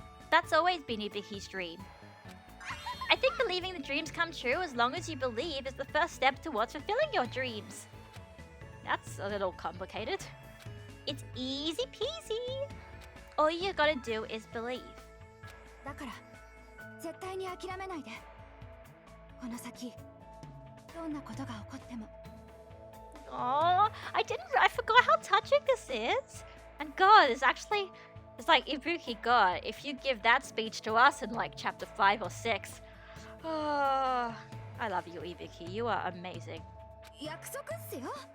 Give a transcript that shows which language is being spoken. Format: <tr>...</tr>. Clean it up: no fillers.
<en>That's always been Ibiki's dream. I think believing the dreams come true as long as you believe is the first step towards fulfilling your dreams. That's a little complicated. It's easy peasy. All you gotta do is believe.</en> <ja>だから絶対に諦めないで。この先どんなことが起こっても。</ja> <en>Oh, I forgot how touching this is. And God, it's like Ibuki, God, if you give that speech to us in like chapter 5 or 6. Oh, I love you, Ibuki. You are amazing.</en> <ja>約束っすよ。</ja>